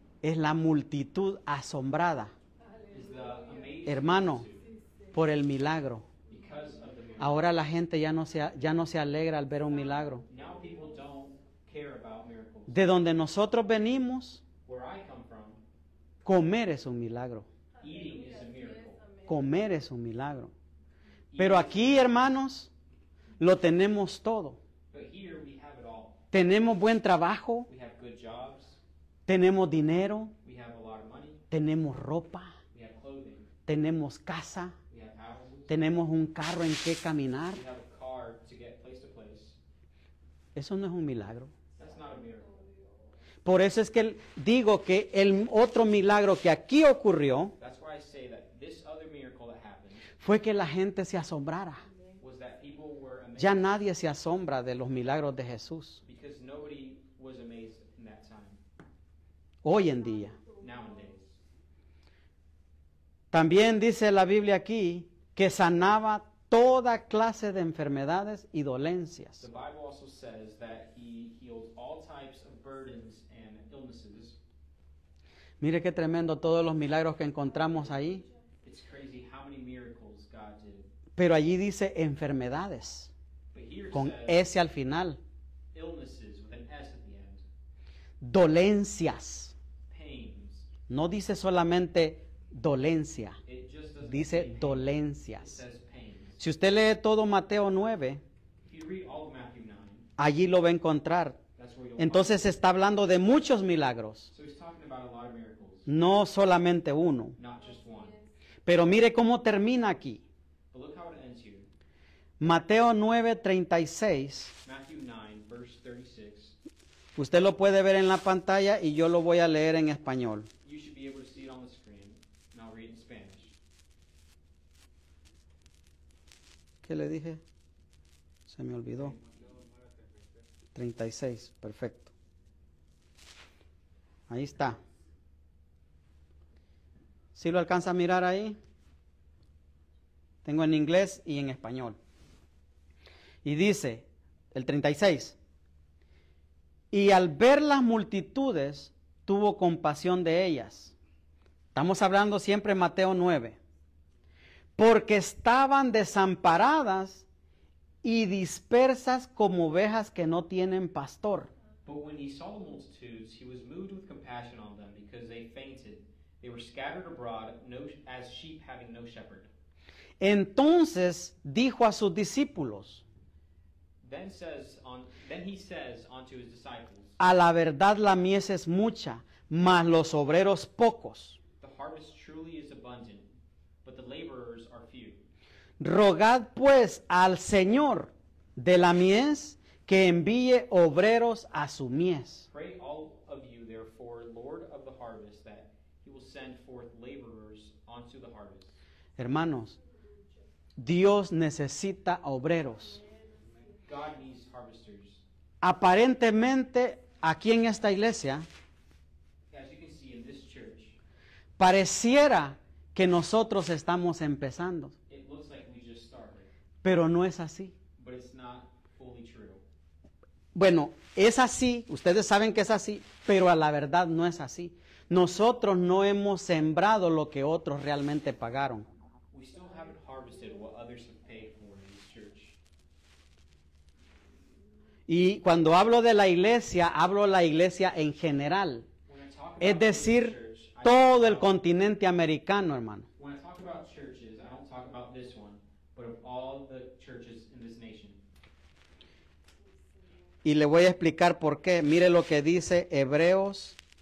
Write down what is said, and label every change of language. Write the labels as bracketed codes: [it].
[es] es la multitud asombrada, [en] is the amazing [es] hermano, [en] multitude [es] por el milagro. [en] because of the miracle. [es] Ahora la gente ya no se alegra al ver un milagro. [en] Now people don't care about miracles. [es] De donde nosotros venimos, [en] Where I come from, [es] comer es un milagro. [en] eating is a miracle. [es] Comer es un milagro. Pero aquí, hermanos, lo tenemos todo. [en] But here we have it all. [es] Tenemos buen trabajo, [en] We have good jobs. [es] tenemos dinero, [en] We have a lot of money. [es] tenemos ropa, [en] We have clothing. [es] tenemos casa, [en] We have houses. [es] tenemos un carro en que caminar. [en] We have a car to get place to place. [es] Eso no es un milagro. [en] That's not a miracle. [es] Por eso es que digo que el otro milagro que aquí ocurrió [en] That's why I say that this other miracle that happened [es] fue que la gente se asombrara. [en] was that people were amazed [es] Ya nadie se asombra de los milagros de Jesús [en] because nobody was amazed in that time. [es] hoy en día. [en] Nowadays. [es] También dice la Biblia aquí que sanaba toda clase de enfermedades y [en] The [es] dolencias. [en] Bible also says that he healed all types of burdens and illnesses. [es] Mire qué tremendo todos los milagros que encontramos ahí. [en] It's crazy how many miracles God did. [es] Pero allí dice enfermedades, [en] But here it [es] con [en] says [es] S al final. [en] illnesses with an S at the end. [es] Dolencias. [en] Pains. [es] No dice solamente dolencia, [en] It just doesn't [es] dice [en] say pain. It [es] dolencias. [en] says pains. [es] Si usted lee todo Mateo 9, [en] If you read all of Matthew 9, [es] allí lo va a encontrar. [en] that's where you'll [es] Entonces [en] find [es] está hablando de muchos milagros, [en] it. So he's talking about a lot of miracles, [es] no solamente uno. [en] not just one. [es] Pero mire cómo termina aquí. [en] But look how it ends here. [es] Mateo 9:36. [en] Matthew 9, verse 36. [es] Usted lo puede ver en la pantalla y yo lo voy a leer en español. [en] You should be able to see it on the screen, and I'll read it in Spanish. [es] ¿Qué le dije? Se me olvidó. 36, perfecto. Ahí está. ¿Sí lo alcanza a mirar ahí? Tengo en inglés y en español. Y dice, el 36, y al ver las multitudes, tuvo compasión de ellas. Estamos hablando siempre en Mateo 9. Porque estaban desamparadas y dispersas como ovejas que no tienen pastor. [en] But when he saw the multitudes, he was moved with compassion on them, because they fainted. They were scattered abroad, as sheep having no shepherd. [es] Entonces dijo a sus discípulos, [en] Then he says unto his disciples, [es] a la verdad la mies es mucha, mas los obreros pocos. [en] The harvest truly is abundant, but the laborers are few. [es] Rogad pues al Señor de la mies que envíe obreros a su mies. [en] Pray all of you, therefore, Lord of the harvest, that he will send forth laborers unto the harvest. [es] Hermanos, Dios necesita obreros. [en] God needs harvesters. [es] Aparentemente, aquí en esta iglesia, [en] As you can see in this church, [es] pareciera que nosotros estamos empezando, [en] it looks like we just started, [es] pero no es así. [en] but it's not fully true. [es] Bueno, es así, ustedes saben que es así, pero a la verdad no es así. Nosotros no hemos sembrado lo que otros realmente pagaron. [en] We still haven't harvested what others have paid for in this church. [es] Y cuando hablo de la iglesia, hablo de la iglesia en general. [en] When I talk [es] Es [en] about this [es] decir, [en] church, I [es] todo el [en] talk about- [es] continente americano, hermano. [en] when I talk about churches, I don't talk about this one, but of all the churches in this nation. [es] Y le voy a explicar por qué. Mire lo que dice Hebreos